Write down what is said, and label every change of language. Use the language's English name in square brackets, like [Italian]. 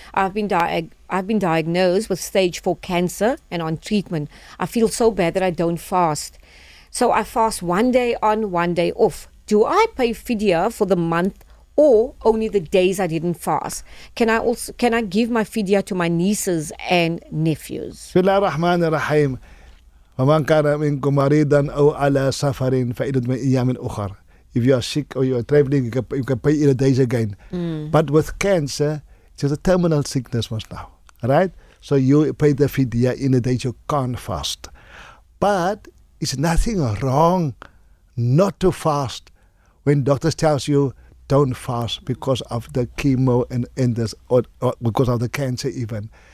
[English] I've been diagnosed with stage 4 cancer and on treatment. I feel so bad that I don't fast. So I fast 1 day on, 1 day off. Do I pay fidya for the month or only the days I didn't fast? Can I give my fidya to my nieces and nephews? [Arabic] بسم الله الرحمن الرحيم ومن كان منكم مريضا أو على سفر فعدة من أيام أخرى. [English] If you are sick or you are traveling, you can pay in a days again. But with cancer, it's a terminal sickness most now, right? So you pay the fidya in the days you can't fast. But it's nothing wrong not to fast when doctors tells you don't fast because of the chemo and this, or because of the cancer even.